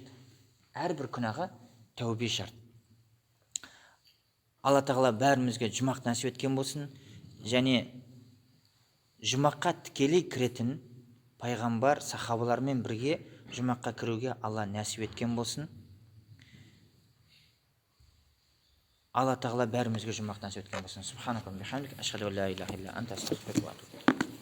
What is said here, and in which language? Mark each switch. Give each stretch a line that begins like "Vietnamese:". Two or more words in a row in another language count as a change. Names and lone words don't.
Kazakh: Әрбір күнәға тәубе шарт. Алла Тағала бәрімізге жұмақ нәсіп еткен болсын, және жұмаққа тікелей кіретін пайғамбар, сахабалармен бірге жұмаққа кіруге Алла нәсіп еткен болсын. Алла Тағала бәрімізге жұмақ нәсіп еткен болсын.
Arabic: سبحانك اللهم وبحمدك، أشهد أن لا إله إلا أنت، أستغفرك وأتوب إليك.